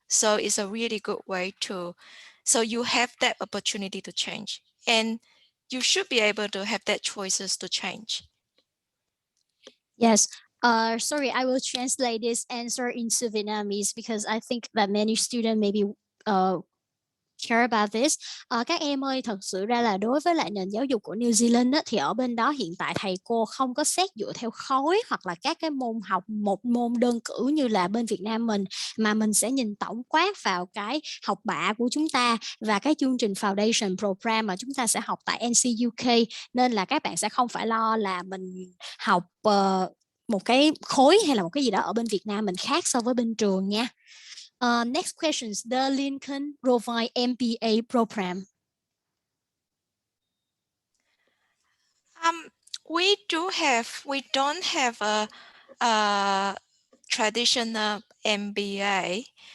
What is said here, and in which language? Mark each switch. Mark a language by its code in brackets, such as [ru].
[en] So it's a really good way so you have that opportunity to change, and you should be able to have that choices to change. Yes. Sorry, I will translate this answer into Vietnamese because I think that many students maybe care about this. [vi] Các em ơi, thật sự ra là đối với lại nền giáo dục của New Zealand á, thì ở bên đó hiện tại thầy cô không có xét dựa theo khối hoặc là các cái môn học một môn đơn cử như là bên Việt Nam mình, mà mình sẽ nhìn tổng quát vào cái học bạ của chúng ta và cái chương trình Foundation Program mà chúng ta sẽ học tại NCUK, nên là các bạn sẽ không phải lo là mình học một cái khối hay là một cái gì đó ở bên Việt Nam mình khác so với bên trường nha. [en] Next question is the Lincoln Provide MBA program. We don't have a traditional MBA.